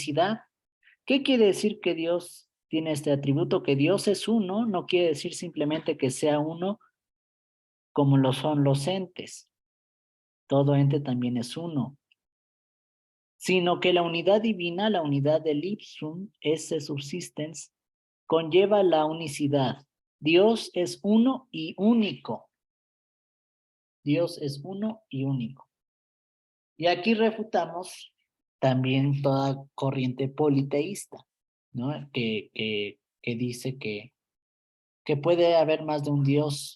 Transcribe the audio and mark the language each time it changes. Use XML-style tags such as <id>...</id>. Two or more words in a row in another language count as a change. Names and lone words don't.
<es>¿Qué quiere decir que Dios tiene este atributo que Dios es uno, no quiere decir simplemente que sea uno como lo son los entes. Todo ente también es uno, sino que la unidad divina, la unidad del</es> <la>ipsum, esse subsistens,</la> <es>conlleva la unicidad. Dios es uno y único. Dios es uno y único. Y aquí refutamos también toda corriente politeísta, ¿no? Que dice que puede haber más de un Dios.</es>